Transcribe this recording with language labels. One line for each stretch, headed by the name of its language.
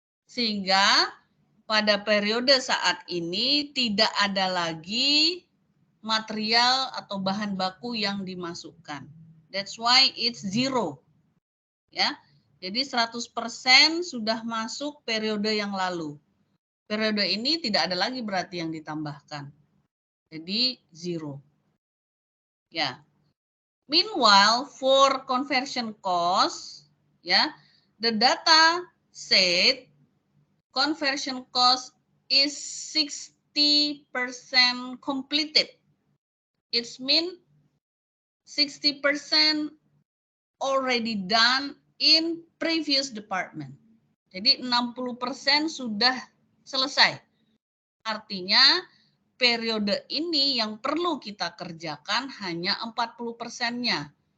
Indonesian: Sehingga pada periode saat ini tidak ada lagi material atau bahan baku yang dimasukkan.
English: That's why it's 0.
Indonesian: Ya. Jadi 100% sudah masuk periode yang lalu. Periode ini tidak ada lagi berarti yang ditambahkan. Jadi 0. Ya.
English: Meanwhile, for conversion cost, yeah, the data said conversion cost is 60% completed. It means 60% already done in previous department.
Indonesian: Jadi 60% sudah selesai. Artinya periode ini yang perlu kita kerjakan hanya 40%-nya.